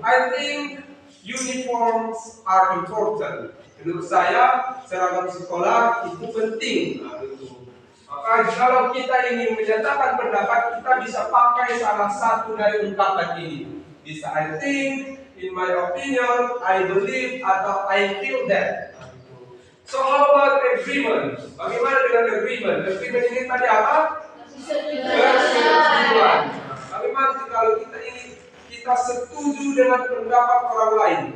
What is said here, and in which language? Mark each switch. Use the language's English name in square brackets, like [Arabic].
[English] I think uniforms are important. [Indonesian] Menurut saya seragam sekolah itu penting. Nah, gitu. Maka kalau kita ingin menyatakan pendapat, kita bisa pakai salah satu dari ungkapan ini. Bisa [English] I think, in my opinion, I believe, [Indonesian] atau [English] I feel that. So how about agreement? [Indonesian] Bagaimana dengan agreement? Agreement ini tadi apa? Persetujuan. Bagaimana kalau kita setuju dengan pendapat orang lain?